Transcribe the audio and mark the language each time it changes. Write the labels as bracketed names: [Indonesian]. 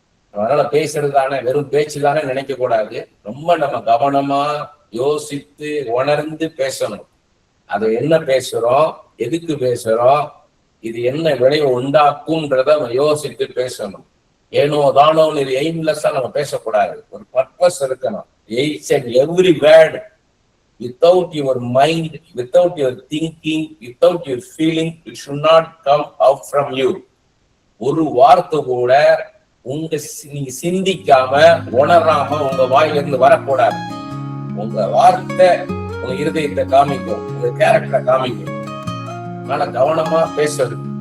[Tamil] அதனால பேசுறது தானே, வெறும் பேச்சு தானே நினைக்க கூடாது. ரொம்ப நம்ம கவனமா யோசித்து உணர்ந்து பேசணும். அது என்ன பேசுறோம், எதுக்கு பேசுறோம், இது என்ன விளைவு உண்டாக்கும்ன்றத நம்ம யோசித்து பேசணும். ஏனோ தானோன்னு இது எய்ம்லெஸ்ஸா நம்ம பேசக்கூடாது. ஒரு பர்பஸ் இருக்கணும். [English] each and every word without your mind, without your thinking, without your feeling, it should not come out from you. [Tamil] ஒரு வார்த்தை கூட நீங்க சிந்திக்காம உணராம உங்க வாயிலிருந்து வரக்கூடாது. உங்க வார்த்தை உங்க இருதயத்தை காமிக்கும், உங்க கேரக்டரை காமிக்கும். அதனால கவனமா பேசுறது.